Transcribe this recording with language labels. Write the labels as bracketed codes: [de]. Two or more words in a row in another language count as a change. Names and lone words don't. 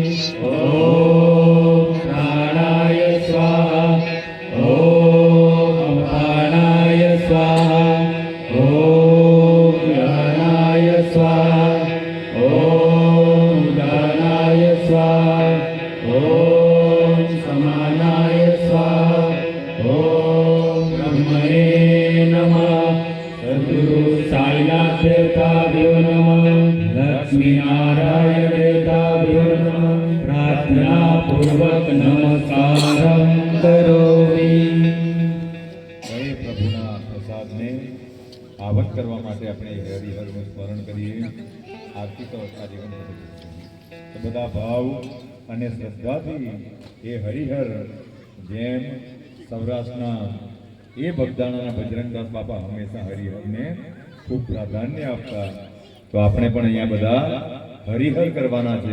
[sa] ओम प्राणाय स्वाहा ओम अपानाय स्वाहा ओम ज्ञानाय स्वाहा ओम उदानाय स्वाहा ओम समानाय स्वाहा ओम ब्रह्मणे नमः। सद्गुरु साईनाथ देवताभ्यो नमः। लक्ष्मी नारायण देवताभ्यो नमः। प्रार्थना पूर्वक नमस्कारं करोमि। [gu] પ્રભુના પ્રસાદને આવક કરવા માટે આપણે હરિહરનું સ્મરણ કરીએ. આરતી તો કાર્યક્રમ તો બધા ભાવ અને શ્રદ્ધાથી એ હરિહર જેમ સૌરાષ્ટ્રના એ બગદાણાના બજરંગદાસ બાપા હંમેશા હરિહરને ખૂબ પ્રાધાન્ય આપતા, તો આપણે પણ અહીંયા બધા હરિહર કરવાના છે.